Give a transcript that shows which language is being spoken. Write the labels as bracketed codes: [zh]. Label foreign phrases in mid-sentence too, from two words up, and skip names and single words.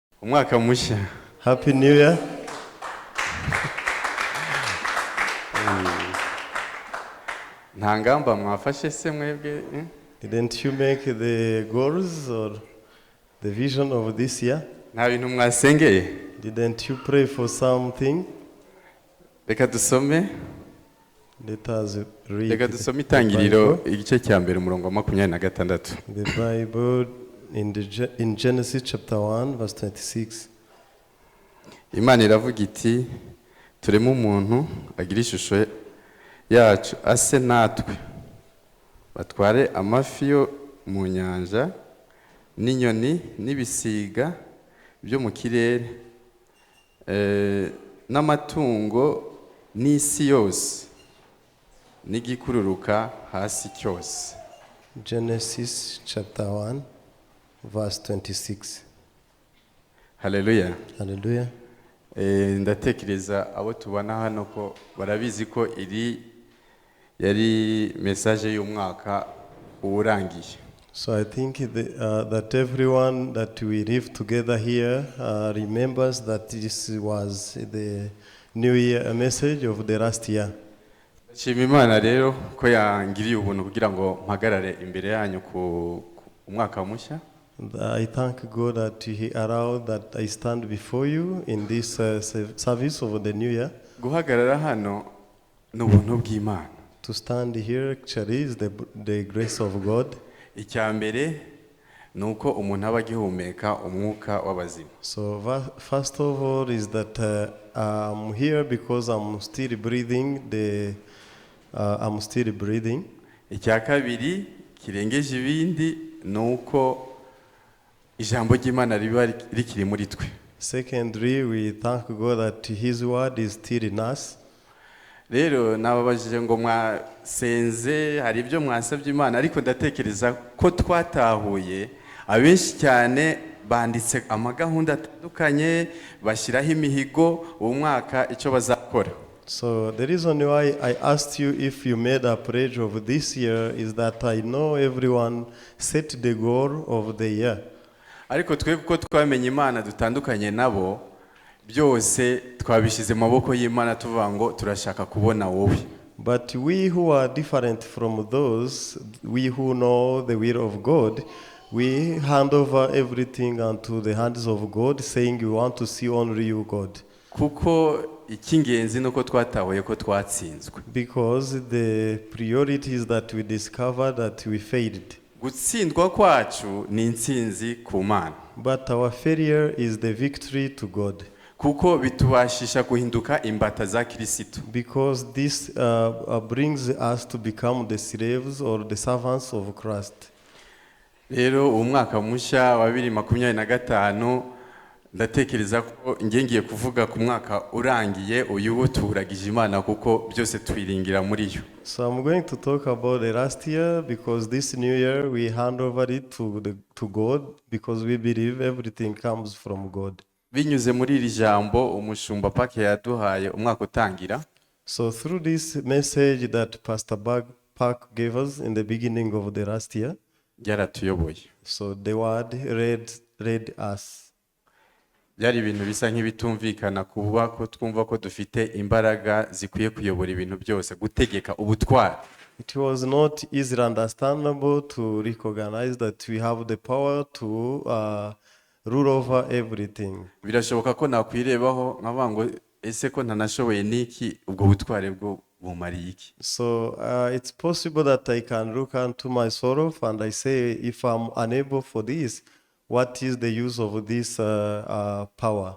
[rw] Umwaka mushya. [en] Happy New Year. [rw] Nta ngamba mwafashe se mwebwe? [en] Didn't you make the goals or the vision of this year? [rw] Nta bintu mwasengeye? [en] Didn't you pray for something? [rw] Reka dusome. [en] Let us read [rw] Reka dusome Itangiriro igice cya mbere umurongo wa 26. [en] the Bible in Genesis chapter 1 verse 26. [rw] Imana iravuga iti tureme umuntu agira ishusho yacu ase natwe batware amafi yo mu nyanja n'inyoni n'ibisiga byo mu kirere n'amatungo n'isi yose n'igikururuka hasi cyose. [en] Genesis chapter 1 verse 26. [rw] Haleluya. [en] Hallelujah. [rw] Ndatekereza abo tubana hano ko barabizi ko iri yari message y'umwaka urangiye. [en] So I think that everyone that we live together here remembers that this was the New Year message of the last year. [rw] Nshima Imana rero ko yangiriye ubuntu kugira ngo mpagarare imbere yanyu ku umwaka mushya. [en] I thank God that He allowed that I stand before you in this service of the New Year. [rw] Guhagarara hano n'ubuntu bw'Imana. [en] To stand here actually is the grace of God. [rw] Icyambere nuko umuntu aba agihumeka umwuka w'abazima. [en] So first of all is that I'm here because I'm still breathing. I'm still breathing. [rw] Icya kabiri kirengeje ibindi nuko ijambo ry'Imana riba rikiri muri twe. [en] Secondly, we thank God that His word is still in us. [rw] Rero nababajije ngo mwasenze hari ibyo mwasabye Imana ariko ndatekereza ko twatahuye abenshi cyane banditse amagahunda atandukanye bashyiraho imihigo uwo mwaka icyo bazakora. [en] So the reason why I asked you if you made a pledge of this year is that I know everyone set the goal of the year. [rw] Ariko twe kuko twamenye Imana dutandukanye nabo byose twabishize maboko y'Imana tuvuga ngo turashaka kubona wowe. [en] But we who are different from those, we who know the will of God, we hand over everything unto the hands of God, saying we want to see only you, God. [rw] Kuko icy'ingenzi nuko twatahuye ko twatsinzwe. [en] Because the priority is that we discover that we failed. [rw] Gutsindwa kwacu ni intsinzi ku Mana. [en] But our failure is the victory to God. [rw] Kuko bitubashisha guhinduka imbata za Kristo. [en] Because this brings us to become the slaves or the servants of Christ. [rw] Rero umwaka mushya wa 2025 ndatekereza ko ngiye kuvuga ku mwaka urangiye uyu turagije Imana kuko byose twiringira muri yo. [en] So I'm going to talk about the last year because this new year we hand over it to God because we believe everything comes from God. [rw] Binyuze muri iri jambo umushumba Pake yaduhaye umwaka utangira. [en] So through this message that Pastor Park gave us in the beginning of the last year, [rw] yaratuyoboye. [en] So the word led us. [rw] Byari ibintu bisa nk'ibitumvikana kuba ko twumva ko dufite imbaraga zikwiye kuyobora ibintu byose gutegeka ubutwari. [en] It was not easily understandable to recognize that we have the power to rule over everything. [rw] Birashoboka ko nakwirebaho nkavuga ngo ese ko ntanashoboye niki ubwo butware bwo bumariye iki. [en] So it's possible that I can look unto myself and I say if I'm unable for this, what is the use of this power?